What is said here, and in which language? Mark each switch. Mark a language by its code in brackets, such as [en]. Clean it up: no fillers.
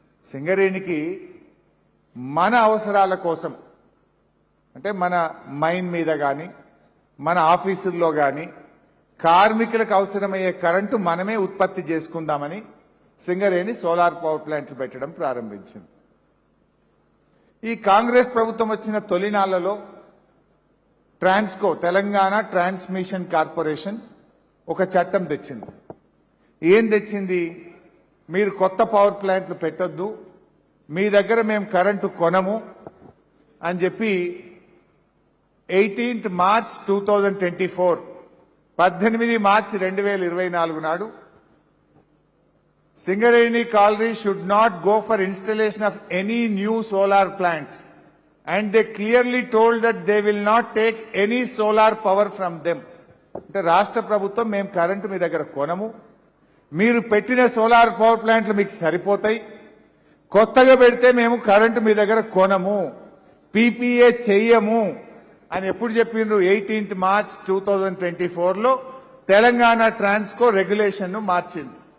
[te] సింగరేణికి మన అవసరాల కోసం, అంటే మన మైన్ మీద కానీ మన ఆఫీసుల్లో కానీ కార్మికులకు అవసరమయ్యే కరెంటు మనమే ఉత్పత్తి చేసుకుందామని సింగరేణి సోలార్ పవర్ ప్లాంట్లు పెట్టడం ప్రారంభించింది. ఈ కాంగ్రెస్ ప్రభుత్వం వచ్చిన తొలినాళ్లలో ట్రాన్స్కో, తెలంగాణ ట్రాన్స్మిషన్ కార్పొరేషన్ ఒక చట్టం తెచ్చింది. ఏం తెచ్చింది? మీరు కొత్త పవర్ ప్లాంట్లు పెట్టొద్దు, మీ దగ్గర మేము కరెంటు కొనము అని చెప్పి 18 మార్చ్ 2024, 18 మార్చి 2024 నాడు [en] Singareni Colliery should not go for installation of any new solar plants, and they clearly told that they will not take any solar power from them. [te] అంటే రాష్ట్ర ప్రభుత్వం మేము కరెంటు మీ దగ్గర కొనము, మీరు పెట్టిన సోలార్ పవర్ ప్లాంట్లు మీకు సరిపోతాయి, కొత్తగా పెడితే మేము కరెంటు మీ దగ్గర కొనము, PPA చెయ్యము అని ఎప్పుడు చెప్పిండ్రు? 18 మార్చ్ 2024లో తెలంగాణ ట్రాన్స్కో రెగ్యులేషన్ ను మార్చింది.